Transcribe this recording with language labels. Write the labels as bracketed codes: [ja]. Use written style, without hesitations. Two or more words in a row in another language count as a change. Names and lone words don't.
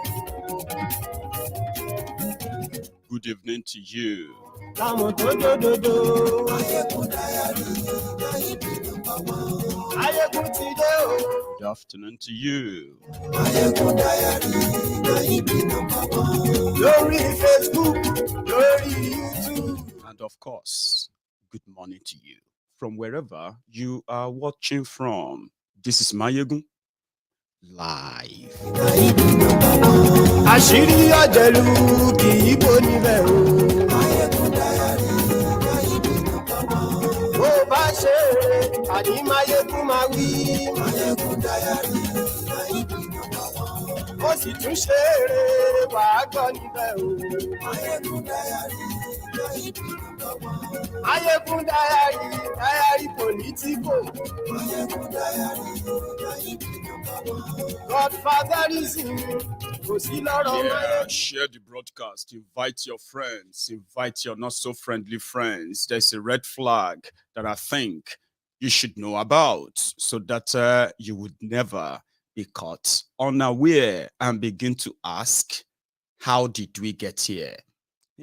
[en] Good evening to you. La mo do. Maiyegun diary, Maiyegun number one. Maiyegun today. Good afternoon to you. Maiyegun diary, Maiyegun number one. [yo] Lórí Facebook, lórí YouTube. [en] And of course, good morning to you. From wherever you are watching from, this is Maiyegun live. [yo] Àṣírí ọ̀jẹ̀lú kì í bò níbẹ̀ o. [en] Maiyegun diary, Maiyegun number one. [yo] Bó bá ṣe àní Maiyegun máa wí. [en] Maiyegun diary, Maiyegun number one. [yo] Ó sì tún ṣe eré wàá gbọ́ níbẹ̀ o. [en] Maiyegun diary, Maiyegun number one. Maiyegun diary Politico. Maiyegun diary, Maiyegun number one. [yo] Godfatherism kò sí lọ́rọ̀ Maiyegun. [en] Share the broadcast. Invite your friends. Invite your not so friendly friends. There's a red flag that I think you should know about so that you would never be caught unaware and begin to ask, how did we get here?